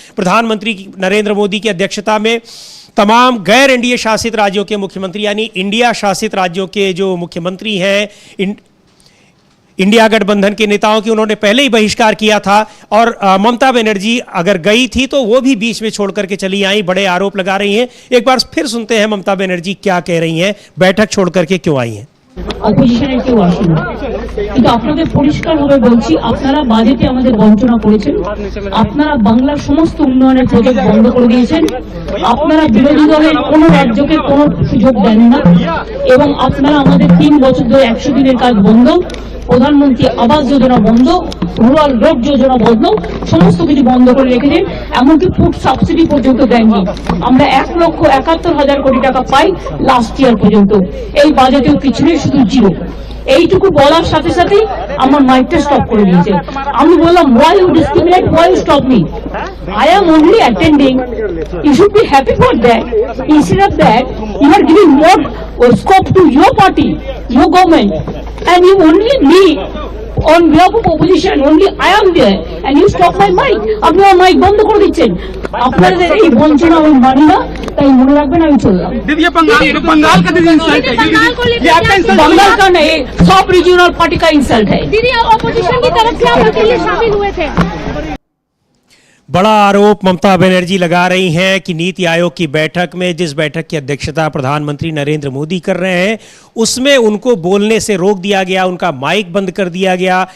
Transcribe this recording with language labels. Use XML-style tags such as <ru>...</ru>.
<hi>प्रधानमंत्री नरेंद्र मोदी की अध्यक्षता में तमाम गैर एनडीए शासित राज्यों के मुख्यमंत्री, यानी इंडिया शासित राज्यों के जो मुख्यमंत्री हैं, इंडिया गठबंधन के नेताओं की उन्होंने पहले ही बहिष्कार किया था और ममता बनर्जी अगर गई थी तो वो भी बीच में छोड़ करके चली आई, बड़े आरोप लगा रही हैं। एक बार फिर सुनते हैं ममता बनर्जी क्या कह रही हैं, बैठक छोड़ करके क्यों आई हैं।</hi> <bn>অপোজিশনের কেউ আসেনি, কিন্তু আপনাদের পরিষ্কারভাবে বলছি, আপনারা বাজেটে আমাদের বঞ্চনা করেছেন, আপনারা বাংলার সমস্ত উন্নয়নের প্রজেক্ট বন্ধ করে দিয়েছেন, আপনারা বিরোধী দলের কোনো রাজ্যকে কোনো সুযোগ দেন না, এবং আপনারা আমাদের 3 বছর ধরে 100 দিনের কাজ বন্ধ, প্রধানমন্ত্রী আবাস যোজনা বন্ধ, রুরাল রোড যোজনা বন্ধ, সমস্ত কিছু বন্ধ করে রেখেছেন, এমনকি ফুড সাবসিডি পর্যন্ত দেননি। আমরা 1,71,000 কোটি টাকা পাই লাস্ট ইয়ার পর্যন্ত, এই বাজেটেও কিছু নেই, শুধু জিরো। এইটুকু বলার সাথে সাথেই আমার মাইকটা স্টপ করে দিয়েছে। আমি বললাম,</bn> <en>why you discriminate, why you stop me? I am only attending. You should be happy for that. Instead of that, you are giving more scope to your party, your government, and you only me on behalf of opposition, only I am there, and you stop my mic.</en> <bn>আপনি আমার mic বন্ধ করে দিচ্ছেন। আপনাদের এই বঞ্চনা আমি মানি না, তাই মনে রাখবেন আমি চললাম।</bn> <hi>बंगाल का दीदी इंसल्ट है, ये आपका इंसल्ट बंगाल का नहीं, सब रीजनल पार्टी का इंसल्ट है। दीदी ऑपोजिशन की तरफ से आप अकेले शामिल हुए थे। बड़ा आरोप ममता बनर्जी लगा रही हैं कि नीति आयोग की बैठक में, जिस बैठक की अध्यक्षता प्रधानमंत्री नरेंद्र मोदी कर रहे हैं, उसमें उनको बोलने से रोक दिया गया, उनका माइक बंद कर दिया गया।</hi>